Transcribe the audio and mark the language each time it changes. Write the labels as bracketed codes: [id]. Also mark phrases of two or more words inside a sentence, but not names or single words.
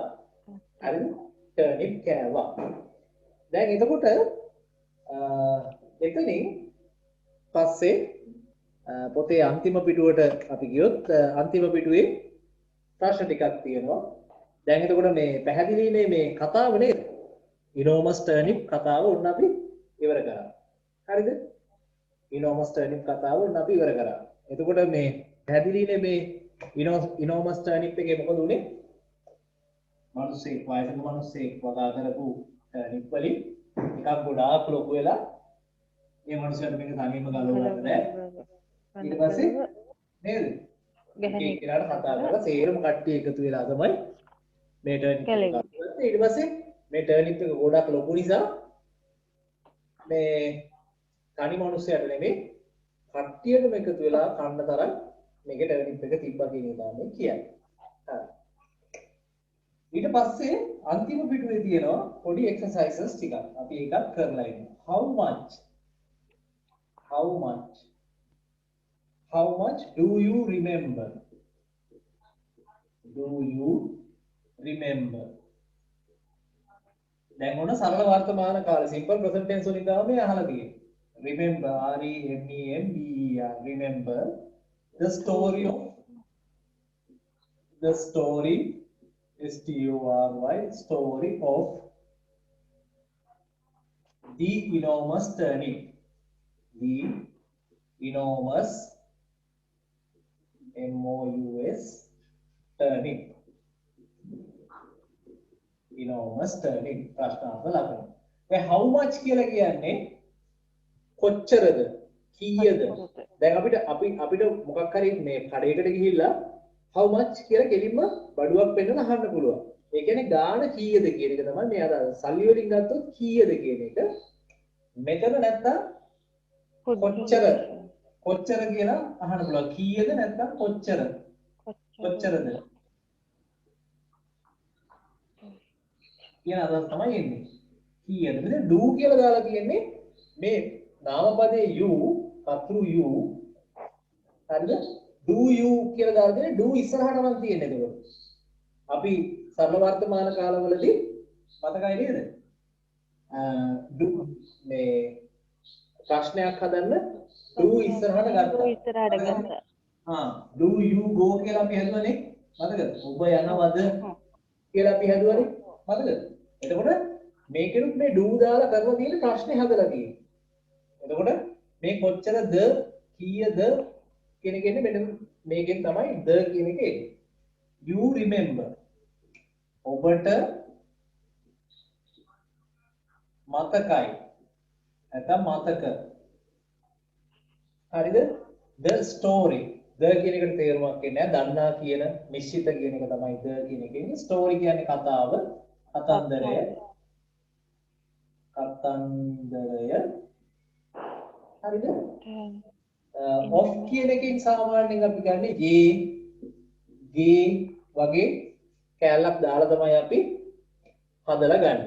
[si] හරිද? turnip කෑවා. දැන් එතකොට එතනින් පස්සේ පොතේ අන්තිම පිටුවට අපි ගියොත් අන්තිම පිටුවේ ප්‍රශ්න ටිකක් තියෙනවා. දැන් එතකොට මේ පැහැදිලිනේ මේ කතාව නේද? [en] enormous turnip [si] කතාව උන් අපි ඉවර කරා. හරිද? [en] enormous turnip [si] කතාව උන් අපි ඉවර කරා. එතකොට මේ පැහැදිලිනේ මේ [en] enormous turnip [si] එකේ මොකද උනේ? මිනිස්සෙක් වයසක මිනිස්සෙක් වගා කරපු turnip වලින් එකක් ගොඩාක් ලොකු වෙලා මේ මිනිස්සුන්ට මේක තනියම ගලවන්න බෑ. ඊට පස්සේ නේද? ඒ කෙනාට කතා කරලා සේරම කට්ටිය එකතු වෙලා තමයි මේ turnip එක ගත්තේ. ඊට පස්සේ මේ turnip එක ගොඩක් ලොකු නිසා මේ තනි මිනිස්සුන්ට නෙමෙයි කට්ටියටම එකතු වෙලා කන්න තරම් මේකේ turnip එක තිබ්බා කියන එක තමයි කියන්නේ. හරි. ඊට පස්සේ අන්තිම පිටුවේ තියෙනවා පොඩි exercises ටිකක්. අපි ඒකත් කරලා ඉන්නවා. [en] How much do you remember? [si] දැන් මොන සරල වර්තමාන කාල [en] simple present tense [si] වලින් තමයි අහලා තියෙන්නේ. [en] Remember, R-E-M-E-M-B-E-R. Remember the story S-T-O-R-Y, story of the enormous turnip. The enormous M-O-U-S turnip. enormous turnip. [si] ප්‍රශ්නාර්ථ ලකුණු. දැන් [en] how much [si] කියලා කියන්නේ කොච්චරද? කීයද? දැන් අපිට මොකක් හරි මේ කඩේකට ගිහිල්ලා [en] how much [si] කියලා කෙලින්ම බඩුවක් පෙන්නලා අහන්න පුළුවන්. ඒ කියන්නේ ගාණ කීයද කියන එක තමයි මේ අදහස. සල්ලි වලින් ගත්තොත් කීයද කියන එක. මෙතන නැත්තම් කොච්චර කියලා අහන්න පුළුවන්. කීයද නැත්තම් කොච්චරද? කියන අදහස තමයි එන්නේ. කීයද? මෙතන do කියලා දාලා තියෙන්නේ මේ නාමපදයේ you, කතෘ you. හරිද? [en] do you [si] කියලා දාලා තියෙන්නේ do ඉස්සරහට නම් තියෙන්නේ ඒක. අපි සරල වර්තමාන කාලවලදී මතකයි නේද? do මේ ප්‍රශ්නයක් හදන්න do ඉස්සරහට ගත්තා. [en] do you go [si] කියලා අපි හදුවනේ. මතකද? ඔබ යනවද කියලා අපි හදුවනේ. මතකද? එතකොට මේකෙනුත් මේ do දාලා කරලා තියෙන ප්‍රශ්නේ හදලා තියෙන්නේ. එතකොට මේ කොච්චරද කීයද කියන එක එන්නේ මෙන්න මේකෙන් තමයි the කියන එක එන්නේ. [en] You remember. [si] ඔබට මතකයි. නැත්නම් මතක. හරිද? [en] The story. [si] The කියන එකට තේරුමක් එන්නේ නැහැ. දන්නා කියන නිශ්චිත කියන එක තමයි the කියන එකේ. story කියන්නේ කතාව, කතන්දරය. කතන්දරය. හරිද? of කියන එකෙන් සාමාන්‍යයෙන් අපි ගන්නේ ගේ වගේ කැලලක් දාලා තමයි අපි හදලා ගන්නෙ.